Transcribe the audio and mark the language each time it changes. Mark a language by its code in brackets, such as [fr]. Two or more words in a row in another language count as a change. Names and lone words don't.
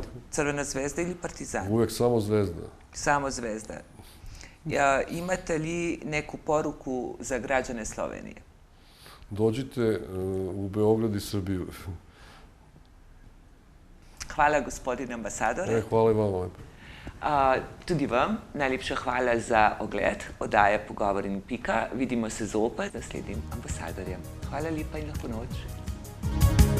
[sr] Crvena zvezda ili Partizan? Uvek samo Zvezda. Samo Zvezda. Imate li neku poruku za građane Slovenije? Dođite u Beograd i Srbiju. Hvala, gospodine ambasadore. Hvala i vama lepo. [sl] Tudi vam najlepša hvala za ogled oddaje Pogovor in pika. Vidimo se zopet z naslednjim ambasadorjem. Hvala lepa in lahko noč.